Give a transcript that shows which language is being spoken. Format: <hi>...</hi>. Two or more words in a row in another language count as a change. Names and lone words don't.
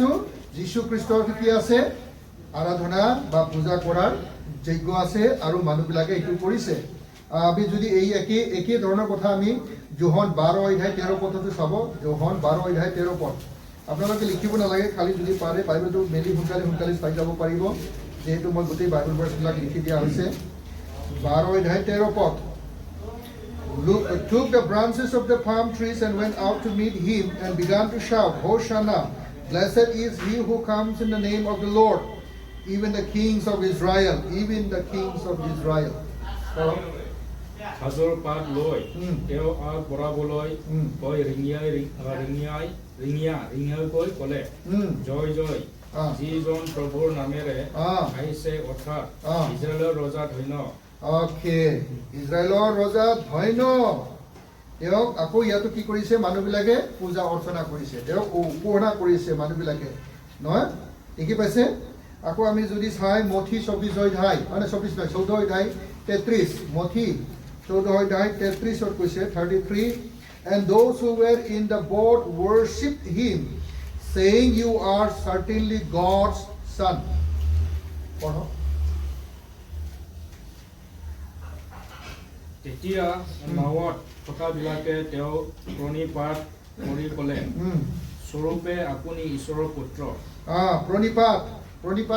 <as>পাইছোঁ যীশু খ্ৰীষ্টৰ কি আছে আৰাধনা বা পূজা কৰাৰ যজ্ঞ আছে আৰু মানুহবিলাকে এইটো কৰিছে আমি যদি এই একে ধৰণৰ কথা আমি যোহন 12 অধ্যায় 13 পদটো চাব যোহন 12 অধ্যায় 13 পদ আপোনালোকে লিখিব নালাগে খালি যদি পাৰে বাইবেলটো মেলি সোনকালে চাই যাব পাৰিব যেহেতু মই গোটেই বাইবেল ভাৰ্চবিলাক লিখি দিয়া হৈছে 12 অধ্যায় 13 পদ</as> <en>took the branches of the palm trees and went out to meet him and began to shout, Hosanna, blessed is he who comes in the name of the Lord, even the kings of Israel, even the kings of Israel.</en> <as>হাজৰ পাত লৈ তেওঁ আগ বঢ়াবলৈ কৈ ৰিঙিয়াই ক'লে জয় জয় যিজন প্ৰভুৰ নামেৰে আহিছে অৰ্থাৎ ইজৰাইলৰ ৰজা ধন্য ইজৰাইলৰ ৰজা ধন্য তেওঁক আকৌ ইয়াতো কি কৰিছে মানুহবিলাকে পূজা অৰ্চনা কৰিছে তেওঁক উপাসনা কৰিছে মানুহবিলাকে নহয় দেখি পাইছে আকৌ আমি যদি চাই মথি 24 অধ্যায় মানে 24 নহয় 14 অধ্যায় 33 মথি 14 অধ্যায় 33 কৈছে 33</as> <en>and those who were in the boat worshipped him saying you are certainly God's son</en> <as>পঢ়ক তেতিয়া নাৱত থকাবিলাকে তেওঁ প্ৰণিপাত কৰি ক'লে স্বৰূপে আপুনি ঈশ্বৰৰ পুত্ৰ প্ৰণিপাত</as>